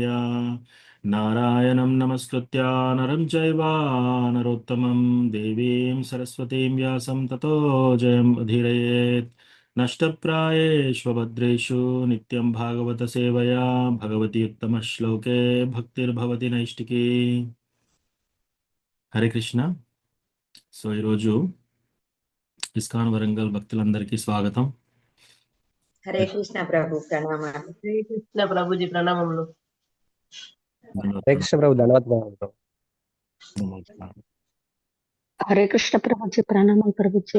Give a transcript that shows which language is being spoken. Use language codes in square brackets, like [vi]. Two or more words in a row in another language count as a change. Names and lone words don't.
[sa] नारायणं नमस्कृत्य नरं चैव नरोत्तमं देवीं सरस्वतीं व्यासं ततो जयमुदीरयेत्। नष्टप्रायेष्वभद्रेषु नित्यं भागवत सेवया भगवती उत्तमश्लोके भक्तिर्भवति नैष्टिकी। [te] హరే కృష్ణ. సో ఈరోజు ఇస్కాన్ వరంగల్ భక్తులందరికీ స్వాగతం. హరే కృష్ణ ప్రభు ప్రణామాలు. హరే కృష్ణ ప్రభుజీ ప్రణామములు. హరే కృష్ణ ప్రభు ధన్యవాదాలు ప్రభు. హరే కృష్ణ ప్రభుజీ ప్రణామం ప్రభుజీ.